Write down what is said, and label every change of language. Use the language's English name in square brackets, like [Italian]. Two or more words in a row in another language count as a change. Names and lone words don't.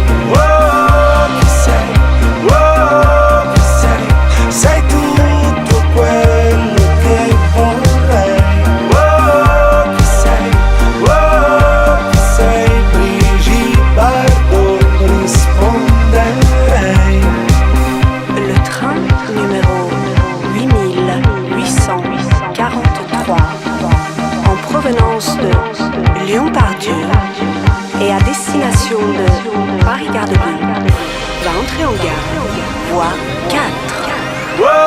[Italian] Sei tutto quello che vorrei. Wow, chi sei? Wow, chi sei? Brigitte Bardot risponderei. [French] Le train numéro 8843 en provenance de Lyon-Part-Dieu et à destination de Paris-Gare de Lyon va entrer en gare, voie 4.